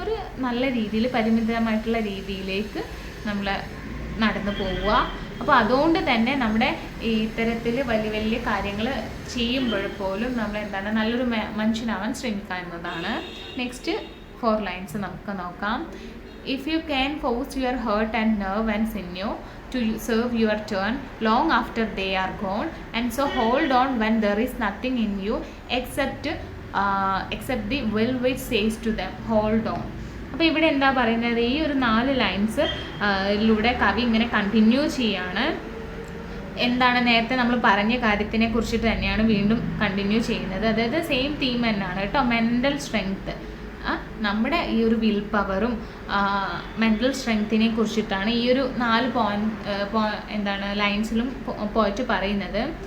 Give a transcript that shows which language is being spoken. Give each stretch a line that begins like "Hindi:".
Malayalam: ഒരു നല്ല രീതിയിൽ പരിമിതമായിട്ടുള്ള രീതിയിലേക്ക് നമ്മൾ നടന്നു പോവുക. അപ്പോൾ അതുകൊണ്ട് തന്നെ നമ്മുടെ ഈ ഇത്തരത്തിൽ വലിയ വലിയ കാര്യങ്ങൾ ചെയ്യുമ്പോഴപ്പോലും നമ്മൾ നല്ലൊരു മനുഷ്യനാവാൻ ശ്രമിക്കുക എന്നതാണ്. നെക്സ്റ്റ് 4 ലൈൻസ് നമുക്ക് നോക്കാം.
English: If you can force your heart and nerve and sinew to serve your turn long after they are gone, and so hold on when there is nothing in you except the will which says to them hold on.
Malayalam: അപ്പോൾ ഇവിടെ എന്താ പറയുന്നത്? ഈ ഒരു 4 lines ിലൂടെ കവി ഇങ്ങനെ continue ചെയ്യാണ്. എന്താണ് നേരത്തെ നമ്മൾ പറഞ്ഞ കാര്യത്തിനെ കുറിച്ചിട്ട് തന്നെയാണ് വീണ്ടും കണ്ടിന്യൂ ചെയ്യുന്നത്. അതായത് സെയിം തീം തന്നെയാണ് കേട്ടോ. മെൻ്റൽ സ്ട്രെങ്ത്, നമ്മുടെ ഈ ഒരു വിൽ പവറും മെൻ്റൽ സ്ട്രെങ്ത്തിനെ കുറിച്ചിട്ടാണ് ഈ ഒരു 4 ലൈൻസിലും പോയിട്ട് പറയുന്നത്.